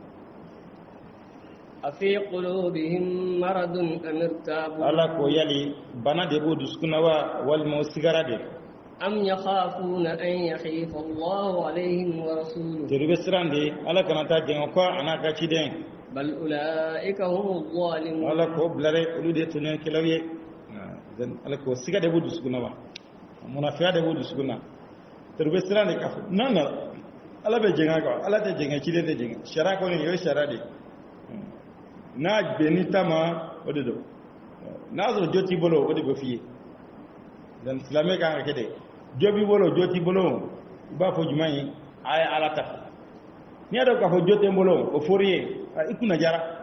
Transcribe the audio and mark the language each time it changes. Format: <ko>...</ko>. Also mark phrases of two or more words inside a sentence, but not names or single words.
<ar>أفي قلوبهم مرض أم ارتابوا</ar> <bm>ala ko yali bana de b'o dusukun na wa walima o sigara de</bm> <ar>أم يخافون أن يحيف الله عليهم ورسوله</ar> <bm>teribe siran de ala kana taa jɛngɛ kɔ a n'a ka ciden</bm> <ar>بل أولئك هم الظالمون</ar> <bm>ala ko bilare olu de tun ye kɛlaw ye ala ko siga de b'o dusukun na wa munafiya de b'o dusukun na teribe siran de ka fɔ nan na ala bɛ jɛngɛ kɔ ala tɛ jɛngɛ ciden tɛ jɛngɛ sariya kɔni o ye sariya de n'a bɛnni ta ma o de don n'a sɔrɔ jo t'i bolo o de bɛ f'i ye dan silamɛ kan ka kɛ de jo b'i bolo jo t'i bolo i b'a fɔ jumɛn ye a ye ala ta n'i y'a dɔn k'a fɔ jo tɛ n bolo o fɔr'i ye i kunna jara</bm>